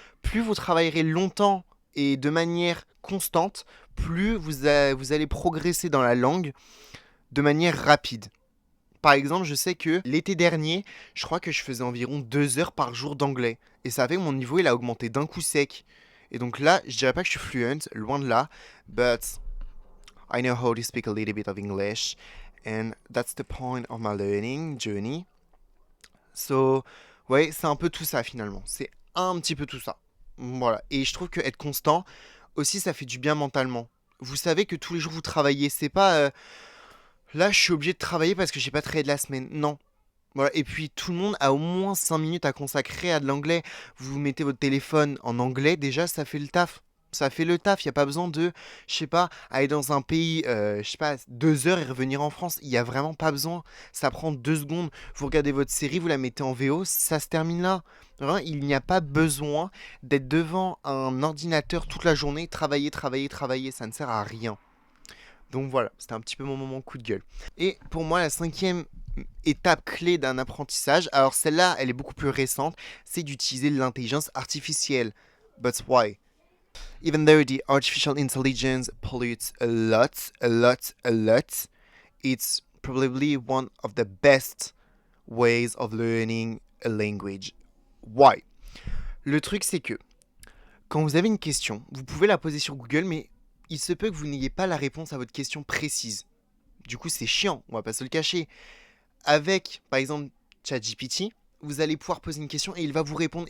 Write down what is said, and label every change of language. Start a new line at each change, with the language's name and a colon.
French: Plus vous travaillerez longtemps et de manière constante, plus vous allez progresser dans la langue de manière rapide. Par exemple, je sais que l'été dernier, je crois que je faisais environ 2 heures par jour d'anglais. Et ça fait que mon niveau, il a augmenté d'un coup sec. Et donc là, je dirais pas que je suis fluent, loin de là.
English: But I know how to speak a little bit of English. And that's the point of my learning journey.
French: So, ouais, c'est un peu tout ça finalement. C'est un petit peu tout ça. Voilà. Et je trouve que être constant, aussi, ça fait du bien mentalement. Vous savez que tous les jours vous travaillez. C'est pas là, je suis obligé de travailler parce que j'ai pas travaillé de la semaine. Non. Voilà. Et puis tout le monde a au moins 5 minutes à consacrer à de l'anglais. Vous mettez votre téléphone en anglais, déjà ça fait le taf. Ça fait le taf, il n'y a pas besoin de, je sais pas, aller dans un pays, je sais pas, 2 heures et revenir en France. Il n'y a vraiment pas besoin. Ça prend 2 secondes. Vous regardez votre série, vous la mettez en VO, ça se termine là. Vraiment, il n'y a pas besoin d'être devant un ordinateur toute la journée, travailler, travailler, travailler. Ça ne sert à rien. Donc voilà, c'était un petit peu mon moment coup de gueule. Et pour moi, la cinquième étape clé d'un apprentissage, alors celle-là, elle est beaucoup plus récente, c'est d'utiliser l'intelligence artificielle.
English: But why? Even though the artificial intelligence pollutes a lot, a lot, a lot, it's probably one of the best ways of learning a language. Why?
French: Le truc, c'est que quand vous avez une question, vous pouvez la poser sur Google, mais il se peut que vous n'ayez pas la réponse à votre question précise. Du coup, c'est chiant, on va pas se le cacher. Avec, par exemple, ChatGPT, vous allez pouvoir poser une question et il va vous répondre.